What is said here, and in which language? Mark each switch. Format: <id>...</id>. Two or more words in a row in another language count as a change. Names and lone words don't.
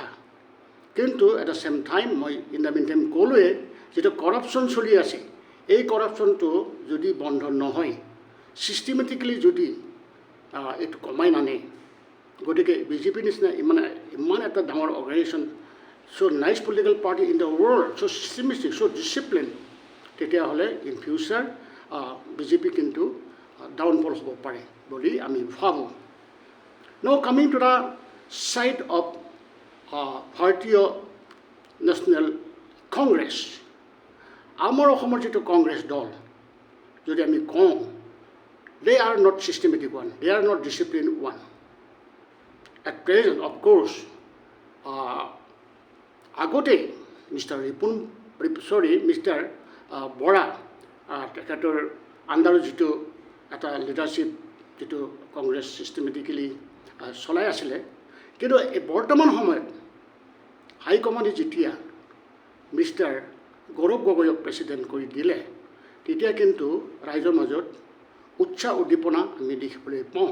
<as>কিন্তু</as> <en>at the same time</en> <as>মই</as> <en>in the mean time</en> <as>ক'লোৱে, যিটো কৰাপশ্যন চলি আছে, এই কৰাপশ্যনটো যদি বন্ধ নহয়, ছিষ্টেমেটিকেলি যদি এইটো কমাই নানে, গতিকে বিজেপি নিচিনা ইমান এটা ডাঙৰ অৰ্গেনাইজেশ্যন,</as> <en>so nice political party in the world, so systematic, so discipline,</en> <as>তেতিয়াহ'লে</as> <en>in future</en> <as>বিজেপি কিন্তু ডাউনফল হ'ব পাৰে বুলি আমি ভাবোঁ।</as> <en>now coming to the side of</en> <as>ভাৰতীয় নেশ্যনেল কংগ্ৰেছ, আমাৰ অসমৰ যিটো কংগ্ৰেছ দল, যদি আমি কওঁ,</as> <en>they are not systematic one, they are not disciplined one. At present, of course,</en> <as>আগতে মিষ্টাৰ বৰা তেখেতৰ আণ্ডাৰত যিটো এটা লিডাৰশ্বিপ যিটো কংগ্ৰেছ ছিষ্টেমেটিকেলি চলাই আছিলে, কিন্তু এই বৰ্তমান সময়ত হাইকমাণ্ডে যেতিয়া মিষ্টাৰ গৌৰৱ গগৈক প্ৰেছিডেণ্ট কৰি দিলে, তেতিয়া কিন্তু ৰাইজৰ মাজত উৎসাহ উদ্দীপনা আমি দেখিবলৈ পাওঁ।</as>